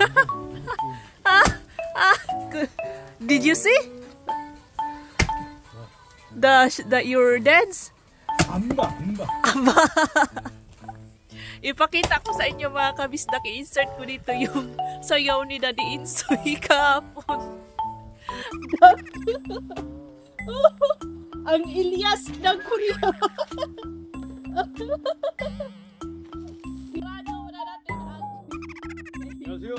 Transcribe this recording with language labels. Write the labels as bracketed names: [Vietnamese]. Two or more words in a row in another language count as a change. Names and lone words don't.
[English] Did you see? Your dance? Amba. [Filipino] Ipakita ko sa inyo mga kabisdak, i-insert ko dito yung sayaw ni Daddy Insoy kahapon. Ang Ilyas ng Korea. [Korean] 안녕하세요.